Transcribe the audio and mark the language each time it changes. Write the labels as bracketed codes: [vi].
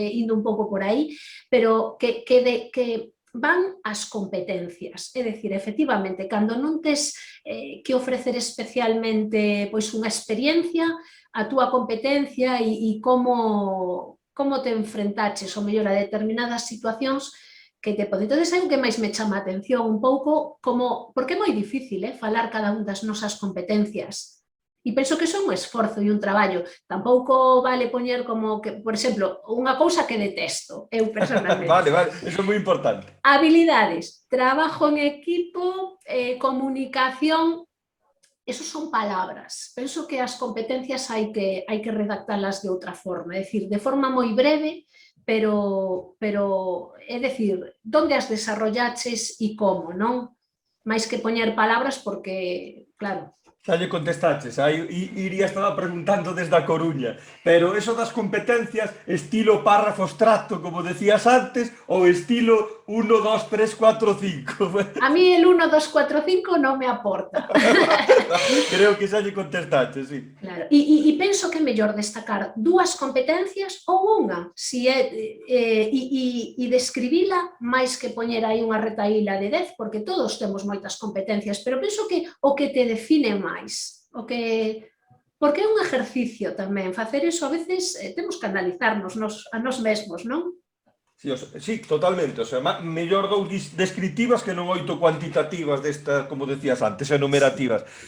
[gl] Indo un pouco por aí, pero que van as competencias, é dicir, efectivamente, cando non tes que ofrecer especialmente pois unha experiencia, a túa competencia e como te enfrentaches ou mellor a determinadas situacións que te pode. Entón, hai o que máis me chama a atención un pouco, porque é moi difícil falar cada un das nosas competencias. E penso que son un esforzo e un traballo. Tampouco vale poñer como que, por exemplo, unha cousa que detesto, eu personalmente. Vale, eso é moi importante. [es] Habilidades, trabajo en equipo, comunicación, esos son palabras. [gl] Penso que as competencias hai que redactalas de outra forma, é dicir, de forma moi breve, pero é dicir, onde as desarrollaches e como, non? Mais que poñer palabras porque, claro, Xa lle contestaches, iría estaba preguntando desde a Coruña, pero eso das competencias estilo párrafo abstracto, como decías antes, ou estilo 1, 2, 3, 4, 5. [es] A mí el [gl] 1, 2, 4, 5 non me aporta. Creo que xa lle contestaches, sí. Claro. E penso que é mellor destacar dúas competencias ou unha, e describila máis que poñer aí unha retaíla de 10, porque todos temos moitas competencias, pero penso que o que te define máis, porque é un exercicio tamén, facer eso a veces temos que analizarnos a nós mesmos, non? Sí, totalmente, o sea, mellor 2 descriptivas que non 8 cuantitativas destas, como decías antes, enumerativas.